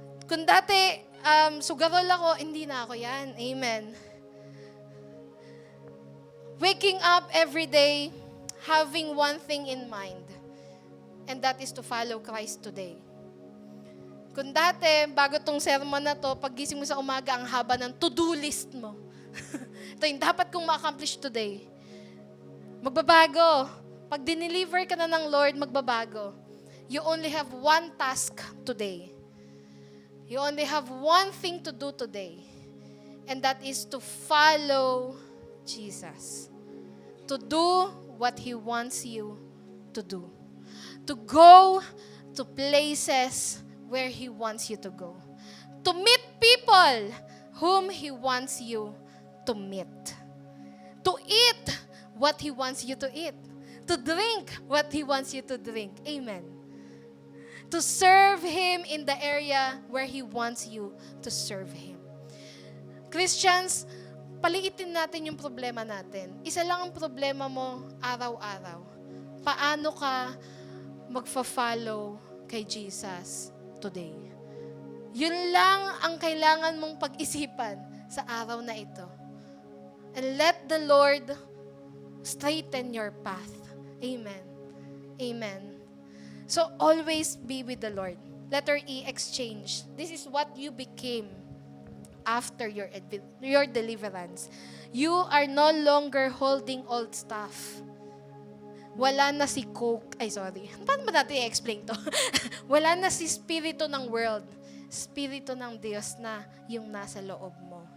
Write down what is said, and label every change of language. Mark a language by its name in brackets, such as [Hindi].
[Filipino] Kung dati sugarol ako, hindi na ako yan. Amen. [English] Waking up every day, having one thing in mind, and that is to follow Christ today. [Filipino] Kung dati, bago tong sermon na to, paggising mo sa umaga, ang haba ng to-do list mo. Ito yung dapat kong ma-accomplish today. Magbabago. Pag dineliver ka na ng Lord, magbabago. [English] You only have one task today. You only have one thing to do today. And that is to follow Jesus. To do what He wants you to do. To go to places where He wants you to go. To meet people whom He wants you to meet. To eat what He wants you to eat. To drink what He wants you to drink. Amen. To serve Him in the area where He wants you to serve Him. Christians, [Filipino] paliitin natin yung problema natin. Isa lang ang problema mo araw-araw. Paano ka magfa-follow kay Jesus today? Yun lang ang kailangan mong pag-isipan sa araw na ito. [English] And let the Lord straighten your path. Amen. Amen. So always be with the Lord. Letter E, exchange. This is what you became after your deliverance. You are no longer holding old stuff. [Filipino] Wala na si Coke. Ay, sorry. Paano ba natin i-explain to? Wala na si spirito ng world. Spirito ng Diyos na yung nasa loob mo.